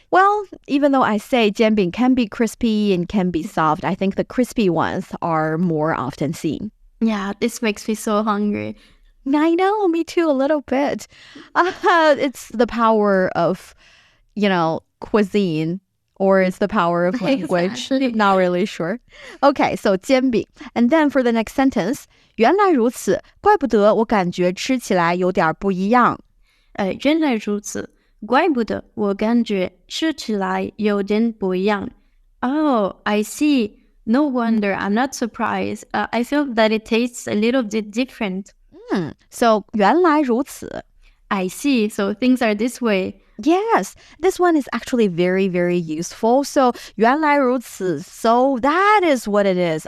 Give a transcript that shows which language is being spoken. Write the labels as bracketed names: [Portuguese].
[English] Well, even though I say jianbing can be crispy and can be soft, I think the crispy ones are more often seen. Yeah, this makes me so hungry. I know, me too, a little bit. It's the power of, cuisine, or it's the power of language. Exactly. Not really sure. Okay, so 煎饼. And then for the next sentence, [Chinese] 原来如此，怪不得我感觉吃起来有点不一样。原来如此，怪不得我感觉吃起来有点不一样。 [English] Oh, I see. No wonder. I'm not surprised. I feel that it tastes a little bit different. So [Chinese] 原来如此. [English] I see. So things are this way. Yes, this one is actually very, very useful. So [Chinese] 原来如此. [English] So that is what it is.